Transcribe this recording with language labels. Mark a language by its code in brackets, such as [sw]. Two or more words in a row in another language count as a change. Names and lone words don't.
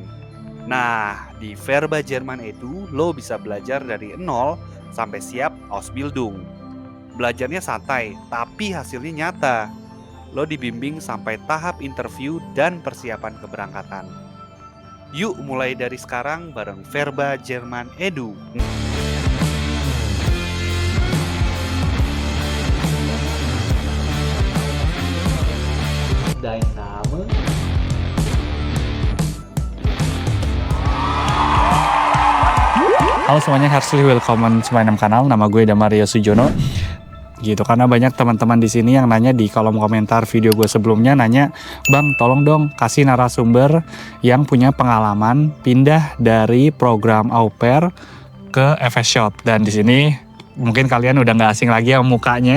[id] Nah, di Verba Jerman Edu, lo bisa belajar dari 0 sampai siap Ausbildung. Belajarnya santai, tapi hasilnya nyata. Lo dibimbing sampai tahap interview dan persiapan keberangkatan. Yuk mulai dari sekarang bareng Verba Jerman Edu. [de] Dein Name? [id] Halo semuanya, [de] herzlich willkommen zu meinem kanal. [id] Nama gue Damario Sujono. Gitu, karena banyak teman-teman di sini yang nanya di kolom komentar video gue sebelumnya, nanya, "Bang, tolong dong kasih narasumber yang punya pengalaman pindah dari program au pair ke FS-Shot." Dan di sini mungkin kalian udah nggak asing lagi sama mukanya.